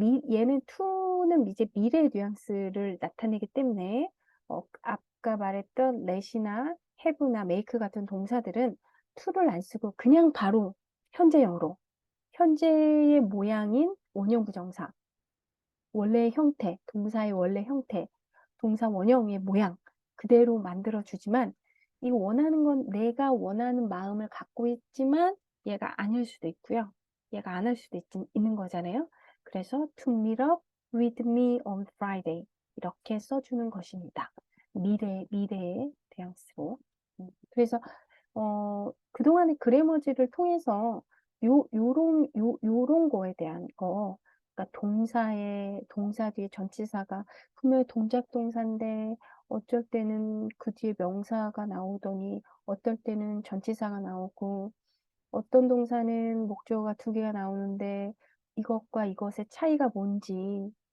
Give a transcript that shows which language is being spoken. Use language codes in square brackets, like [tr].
[ko] 얘는 to는 이제 미래 뉘앙스를 나타내기 때문에 아까 말했던 let이나 have나 make 같은 동사들은 to를 안 쓰고 그냥 바로 현재형으로 현재의 모양인 원형 부정사 원래의 형태, 동사의 원래 형태, 동사 원형의 모양 그대로 만들어주지만 이 원하는 건 내가 원하는 마음을 갖고 있지만 얘가 아닐 수도 있고요. 얘가 안 할 수도 있는 거잖아요. 그래서 [en] to meet up with me on Friday [ko] 이렇게 써주는 것입니다. 미래의 뉘앙스로. 그래서 그동안의 그래머지를 통해서 요런 거에 대한 거 그러니까 동사 뒤에 전치사가 분명히 동작 동사인데 어쩔 때는 그 뒤에 명사가 나오더니 어떨 때는 전치사가 나오고 어떤 동사는 목적어가 두 개가 나오는데 이것과 이것의 차이가 뭔지